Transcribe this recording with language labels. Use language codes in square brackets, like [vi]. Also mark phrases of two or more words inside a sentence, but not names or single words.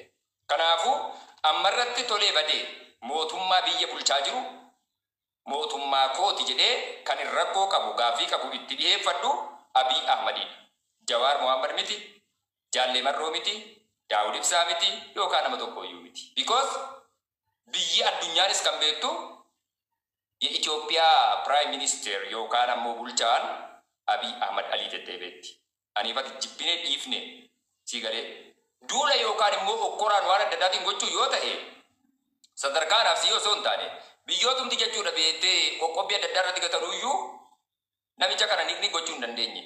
[om] Kanaafuu ammarratti tolee badee mootummaa biyya bulchaa jiru mootummaa kooti jedhee kan hin rakkoo qabu gaafii qabu itti dhiyeeffadhu Abiy Ahmadiidha. Jawaar Muhammad miti, Jaalle Marroo miti, Daawud Ibsaa miti yookaan nama tokkoyyuu miti. Because biyyi addunyaanis kan beektu [am] የኢትዮጵያ ፕራይም ሚኒስቴር [om] yookaan ammoo bulchaan Abiy Ahmad Alii Deddeebeetti. Ani bakki jibbine dhiifne sii galee duula yookaan immoo okkoraan waan adda addaatiin gochuu yoo ta'e sadarkaadhaaf si osoo hin taane biyyootumti jechuudha beektee qoqqobbii adda addaa irratti gatanuyyuu namicha kana ni gochuu hin dandeenye.